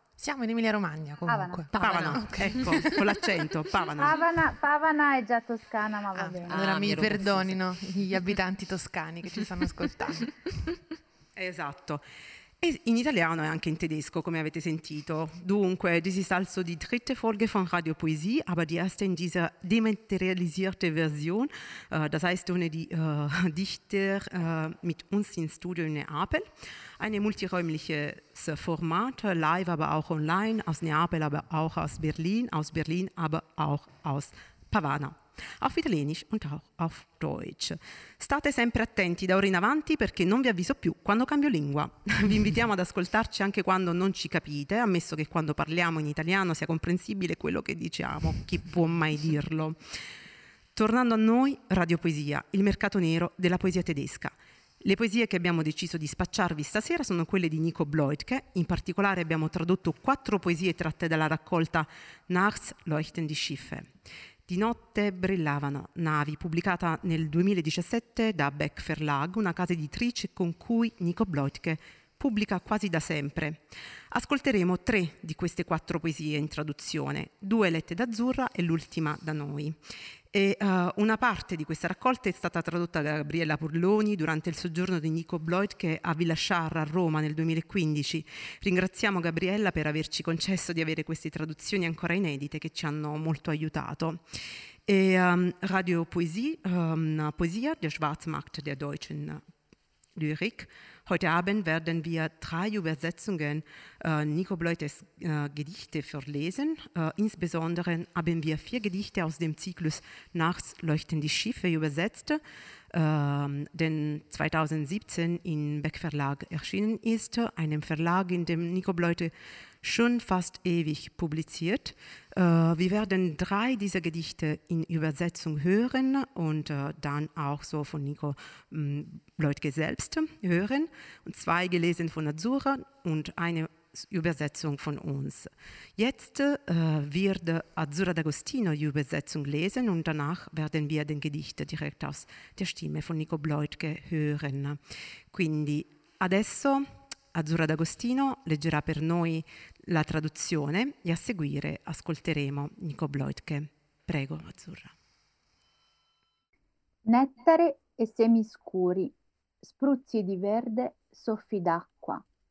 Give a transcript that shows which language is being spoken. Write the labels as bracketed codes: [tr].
[it] Siamo in Emilia-Romagna comunque. Pavana. Ecco, con l'accento, Pavana. Pavana è già toscana, ma va bene. Allora mi perdonino gli abitanti toscani che ci stanno ascoltando. Esatto. E in italiano e anche in tedesco, come avete sentito. Dunque, [en] this is [de] also die dritte Folge von Radio Poesie, aber die erste in dieser dematerialisierte Version, das heißt ohne die Dichter mit uns in Studio in Neapel. Ein multiräumliches Format, live aber auch online, aus Neapel, aber auch aus Berlin, aber auch aus Pavana. Auf Italienisch und auch auf Deutsch. [it] State sempre attenti da ora in avanti perché non vi avviso più quando cambio lingua. Vi invitiamo ad ascoltarci anche quando non ci capite, ammesso che quando parliamo in italiano sia comprensibile quello che diciamo. Chi può mai dirlo? Tornando a noi, Radio Poesia, il mercato nero della poesia tedesca. Le poesie che abbiamo deciso di spacciarvi stasera sono quelle di Nico Bleutke. In particolare abbiamo tradotto 4 poesie tratte dalla raccolta Nachts leuchten die Schiffe. Di notte brillavano navi, pubblicata nel 2017 da Beck Verlag, una casa editrice con cui Nico Bleutke pubblica quasi da sempre. Ascolteremo 3 di queste 4 poesie in traduzione, 2 lette da Azzurra e l'ultima da noi. E una parte di questa raccolta è stata tradotta da Gabriella Purloni durante il soggiorno di Nico Bleutke a Villa Char a Roma nel 2015. Ringraziamo Gabriella per averci concesso di avere queste traduzioni ancora inedite che ci hanno molto aiutato. [de] E Radio Poesie, Poesia, der Schwarzmarkt der deutschen Lyrik. Heute Abend werden wir 3 Übersetzungen Nico Bleutkes Gedichte vorlesen. Insbesondere haben wir 4 Gedichte aus dem Zyklus Nachts leuchten die Schiffe übersetzt, den 2017 in Beck Verlag erschienen ist, einem Verlag, in dem Nico Bleutke schon fast ewig publiziert. Wir werden 3 dieser Gedichte in Übersetzung hören und dann auch so von Nico Bleutke selbst hören. Und 2 gelesen von Azzurra und 1 Übersetzung von uns. Jetzt wird Azzurra D'Agostino die Übersetzung lesen und danach werden wir den Gedicht direkt aus der Stimme von Nico Bleutke hören. [it] Quindi adesso Azzurra D'Agostino leggerà per noi la traduzione e a seguire ascolteremo Nico Bleutke. Prego, Azzurra. Nettare e semi scuri, spruzzi di verde, soffi d'acqua.